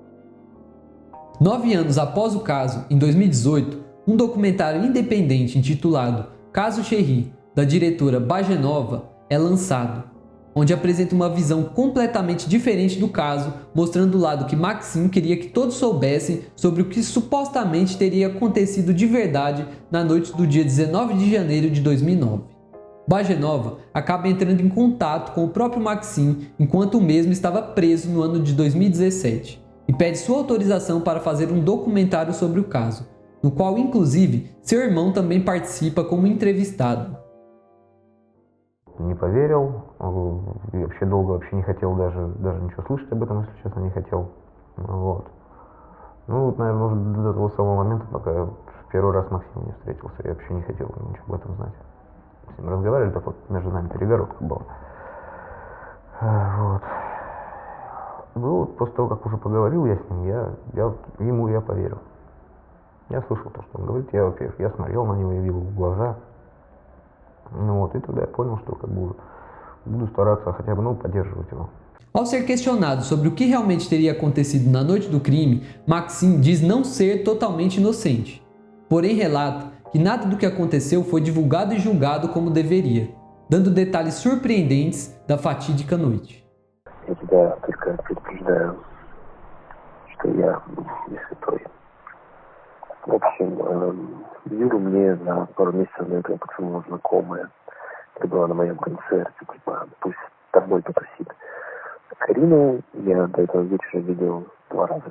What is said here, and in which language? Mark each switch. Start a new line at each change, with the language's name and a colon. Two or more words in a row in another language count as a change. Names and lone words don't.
Portuguese: 9 anos após o caso, em 2018, um documentário independente intitulado Caso Cherry, da diretora Bajenova, é lançado, onde apresenta uma visão completamente diferente do caso, mostrando o lado que Maxim queria que todos soubessem sobre o que supostamente teria acontecido de verdade na noite do dia 19 de janeiro de 2009. Bajenova acaba entrando em contato com o próprio Maxim enquanto o mesmo estava preso no ano de 2017 e pede sua autorização para fazer um documentário sobre o caso, no qual inclusive seu irmão também participa como entrevistado.
Russian: Не поверил, вообще долго вообще не хотел даже ничего слышать об этом, если честно, не хотел. Вот. Ну, вот, наверное, уже до того самого момента, пока я в первый раз с Максимом не встретился, я вообще не хотел ничего об этом знать. с ним разговаривали, так вот между нами перегородка была. Вот. Ну, вот после того, как уже поговорил я с ним, ему я поверил. Я слышал то, что он говорит, во-первых, я смотрел на него, я видел в глаза. Ну вот, и тогда я понял, что как бы буду стараться хотя бы, поддерживать его.
Portuguese: Ao ser questionado sobre o que realmente teria acontecido na noite do crime, Maxim diz não ser totalmente inocente. Porém, relata que nada do que aconteceu foi divulgado e julgado como deveria, dando detalhes surpreendentes da fatídica noite.
Russian: Я тебя только предупреждаю, что я не святой. В общем, Юру мне за пару месяцев до этого поцеловала знакомая, которая была на моем концерте, пусть тобой потусит. Карину я до этого вечера видел 2 раза.